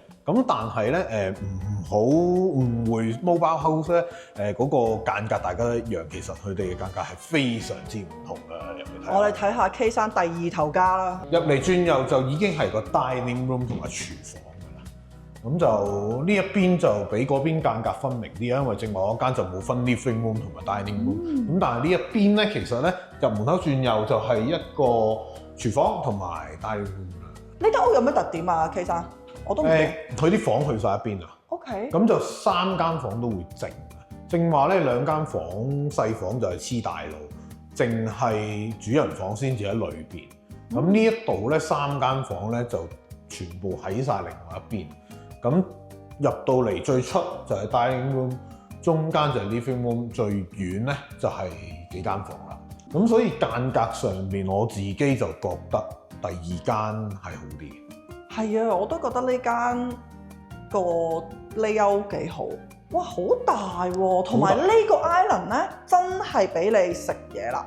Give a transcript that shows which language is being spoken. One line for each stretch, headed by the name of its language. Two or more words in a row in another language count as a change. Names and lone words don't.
Cantonese: 咁但係咧唔好誤會
English: mobile house
Cantonese: 咧嗰個間隔大家一樣，其實佢哋嘅間隔係非常之唔同㗎。入嚟睇，我哋睇下 K 山第二頭家啦。入嚟轉右就已經係個
English: dining room
Cantonese: 同埋廚房㗎啦。咁就呢一邊就比嗰邊間隔分明啲啊，因為正話嗰間就冇分
English: living room
Cantonese: 同埋
English: dining room。
Cantonese: 咁但係呢一邊咧，其實咧入門口轉右就係一個廚房同埋
English: dining room
Cantonese: 啦。呢間屋有咩特點啊？K 生，我都唔知。佢啲房去晒一邊啊。 OK。咁就3間房都會靜。正話咧2間房細房就係黐大路，淨係主人房先至喺裏邊。咁呢一度咧3間房咧就全部喺晒另外一邊。咁入到嚟最出就係
English: dining room，
Cantonese: 中間就係
English: living room，
Cantonese: 最遠咧就係幾間房啦。咁所以間隔上面我自己就覺得第2間係好啲。係啊，我都覺得呢間個 layout 幾好。哇，好大喎！同埋呢個 island 咧，真係俾你食嘢啦，